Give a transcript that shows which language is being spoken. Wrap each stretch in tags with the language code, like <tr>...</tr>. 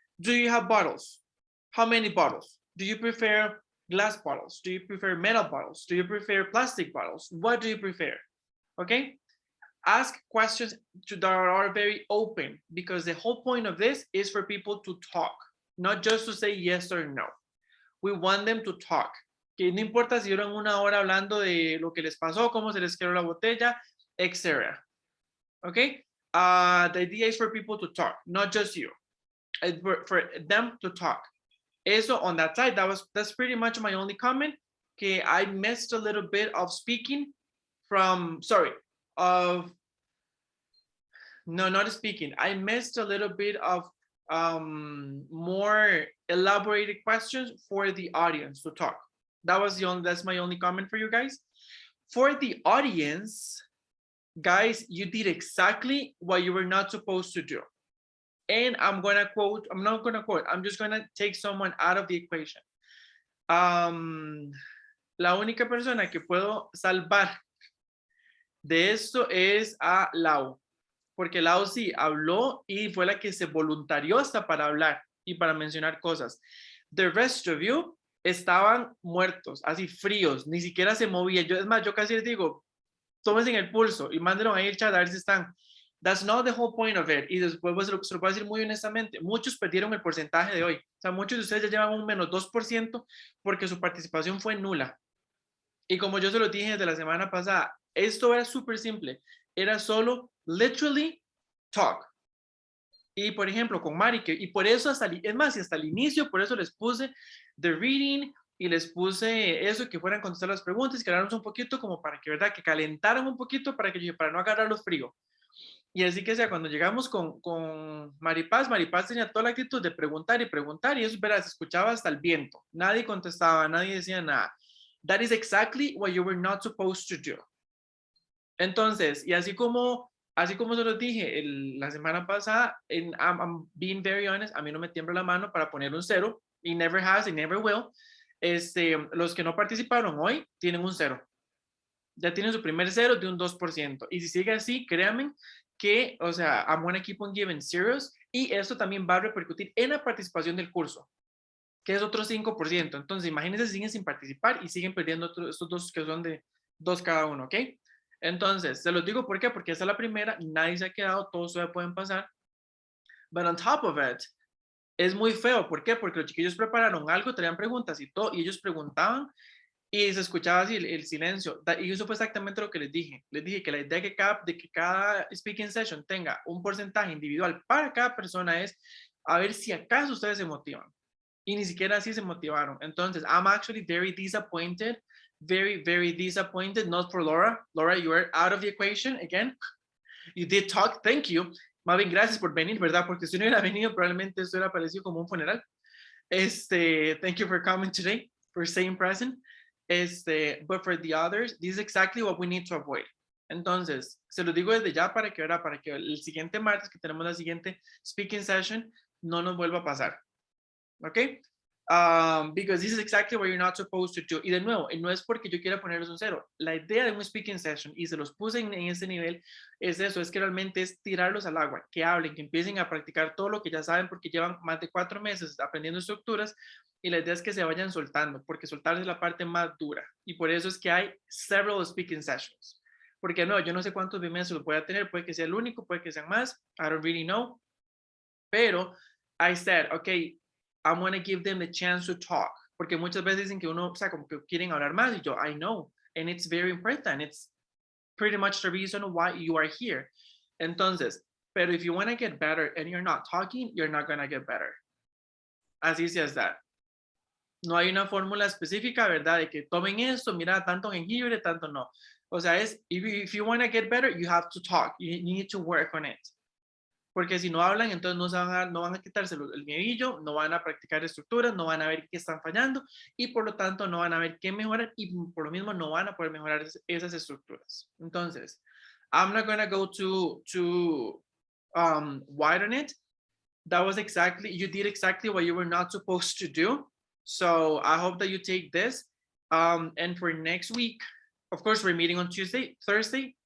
<en>Do you have bottles? How many bottles? Do you prefer glass bottles? Do you prefer metal bottles? Do you prefer plastic bottles? What do you prefer? Okay. Ask questions that are very open, because the whole point of this is for people to talk, not just to say yes or no. We want them to talk.</en> <es>Que no importa si duran una hora hablando de lo que les pasó, cómo se les quedó la botella, etc.</es> <en>Okay? The idea is for people to talk, not just you. For them to talk. Eso on that side, that's pretty much my only comment. Okay, I missed a little bit of speaking from, not speaking. I missed a little bit of more elaborated questions for the audience to talk. That's my only comment for you guys. For the audience, guys, you did exactly what you were not supposed to do. And I'm just gonna take someone out of the equation.</en> <es>La única persona que puedo salvar de esto es a Lau, porque Lau sí habló y fue la que se voluntarió hasta para hablar y para mencionar cosas.</es> <en>The rest of you</en> <es>estaban muertos, así fríos, ni siquiera se movían. Yo, es más, yo casi les digo, tómense en el pulso y mándenlo ahí el chat a ver si están.</es> <en>That's not the whole point of it.</en> <es>Y después pues, se lo puedo decir muy honestamente, muchos perdieron el porcentaje de hoy. O sea, muchos de ustedes ya llevan un menos 2% porque su participación fue nula. Y como yo se lo dije desde la semana pasada, esto era súper simple. Era solo</es> <en>literally talk.</en> <es>Y por ejemplo, con Mari, y por eso hasta, es más, y hasta el inicio, por eso les puse</es> <en>the reading</en> <es>y les puse eso, que fueran a contestar las preguntas, que hablaran un poquito como para que, ¿verdad? Que calentaran un poquito para no agarrarlos frío. Y así que sea, cuando llegamos con Maripaz tenía toda la actitud de preguntar y eso, verás, se escuchaba hasta el viento. Nadie contestaba, nadie decía nada.</es> <en>That is exactly what you were not supposed to do.</en> <es>Entonces, y así como se los dije la semana pasada,</es> <en>I'm being very honest,</en> <es>a mí no me tiembla la mano para poner un 0, y</es> <en>never has, and never will.</en> <es>Los que no participaron hoy tienen un 0. Ya tienen su primer 0 de un 2%. Y si sigue así, créanme que, o sea,</es> <en>I'm gonna keep on giving zeros,</en> <es>y esto también va a repercutir en la participación del curso, que es otro 5%. Entonces, imagínense si siguen sin participar y siguen perdiendo estos dos que son de 2 cada uno, ¿ok? Entonces, se los digo por qué, porque esta es la primera, nadie se ha quedado, todos todavía pueden pasar.</es> <en>But on top of it,</en> <es>es muy feo. ¿Por qué? Porque los chiquillos prepararon algo, traían preguntas y todo, y ellos preguntaban y se escuchaba así el silencio. Y eso fue exactamente lo que les dije. Les dije que la idea de que cada speaking session tenga un porcentaje individual para cada persona es a ver si acaso ustedes se motivan. Y ni siquiera así se motivaron.</es> <en>Entonces, I'm actually very disappointed, very, very disappointed, not for Laura. Laura, you are out of the equation again. You did talk, thank you.</en> <es>Más bien, gracias por venir, ¿verdad? Porque si no hubiera venido, probablemente esto hubiera parecido como un funeral.</es> <en>Thank you for coming today, for staying present. But for the others, this is exactly what we need to avoid.</en> <es>Entonces, se lo digo desde ya para que el siguiente martes que tenemos la siguiente speaking session no nos vuelva a pasar. ¿Ok?</es> <en>Because this is exactly what you're not supposed to do.</en> <es>Y de nuevo, no es porque yo quiera ponerles un 0. La idea de un speaking session, y se los puse en ese nivel, es eso, es que realmente es tirarlos al agua, que hablen, que empiecen a practicar todo lo que ya saben, porque llevan más de 4 meses aprendiendo estructuras, y la idea es que se vayan soltando, porque soltar es la parte más dura. Y por eso es que hay</es> <en>several speaking sessions.</en> <es>Porque no, yo no sé cuántos bimeses los voy a tener, puede que sea el único, puede que sean más,</es> <en>I don't really know.</en> <es>Pero</es> <en>I said, okay, I want to give them the chance to talk.</en> <es>Porque muchas veces dicen que uno, o sea, como que quieren hablar más, y yo,</es> <en>I know, and it's very important. It's pretty much the reason why you are here.</en> <es>Entonces, pero</es> <en>if you want to get better and you're not talking, you're not going to get better.</en> <es>Así es that. No hay una fórmula específica, ¿verdad? De que tomen esto, mira, tanto jengibre, tanto no. O sea, es,</es> <en>if you want to get better, you have to talk. You need to work on it.</en> <es>Porque si no hablan, entonces no van a quitarse el miedillo, no van a practicar estructuras, no van a ver qué están fallando y por lo tanto no van a ver qué mejorar y por lo mismo no van a poder mejorar esas estructuras.</es> <en>Entonces, I'm not going to go too wide on it. That was exactly, you did exactly what you were not supposed to do. So I hope that you take this. And for next week, of course, we're meeting on Thursday.</en>